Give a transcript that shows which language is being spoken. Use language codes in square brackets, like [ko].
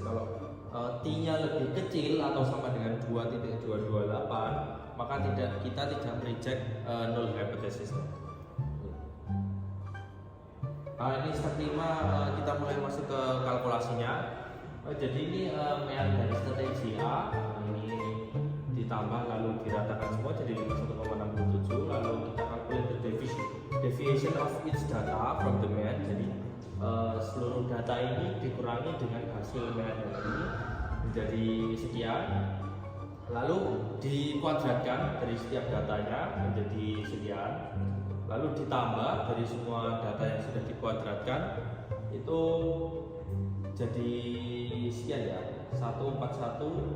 [id] Kalau T-nya lebih kecil atau sama dengan 2.228 maka kita tidak mereject null hypothesis. Nah, ini step 5 kita mulai masuk ke kalkulasinya. Jadi ini mean dari strategi A ini ditambah lalu diratakan semua jadi 51,67. Lalu kita [en] calculate the deviation of each data from the mean. [id] Jadi seluruh data ini dikurangi dengan hasil mean ini menjadi sekian. Lalu dikuadratkan dari setiap datanya menjadi sekian. Lalu ditambah dari semua data yang sudah dikuadratkan itu jadi sekian ya, 141.3.